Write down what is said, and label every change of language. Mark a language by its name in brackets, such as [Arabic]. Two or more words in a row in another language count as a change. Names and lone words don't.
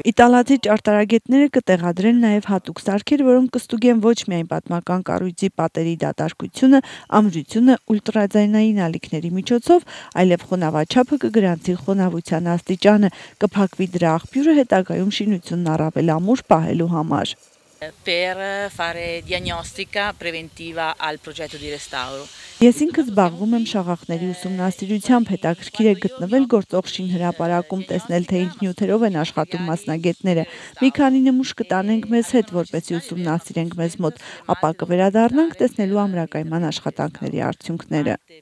[Armenian] Իտալացի ճարտարագետները կտեղադրեն նաև հատուկ սարքեր, որոնք կստուգեն ոչ միայն պատմական կառույցի պատերի դատարկությունը, ամրությունը, ուլտրաձայնային ալիքների միջոցով, այլև խոնավաչափը կգրանցի խոնավության աստիճանը, կփակվի դրա աղբյուրը հետագայում շինությունն առավել ամուր պահելու համար։ [Italian] Per fare diagnostica preventiva al progetto di restauro. [Armenian] Ես ինքս զբաղվում եմ շաղախների ուսումնասիրությամբ, հետաքրքիր է գտնվել գործող շինհրապարակում, տեսնել, թե ինչ նյութերով են աշխատում մասնագետները։ Մի քանի նմուշ կտանենք մեզ հետ, որպեսզի ուսումնասիրենք մեզ մոտ, ապա կվերադառնանք տեսնելու ամրակայման աշխատանքների արդյունքները։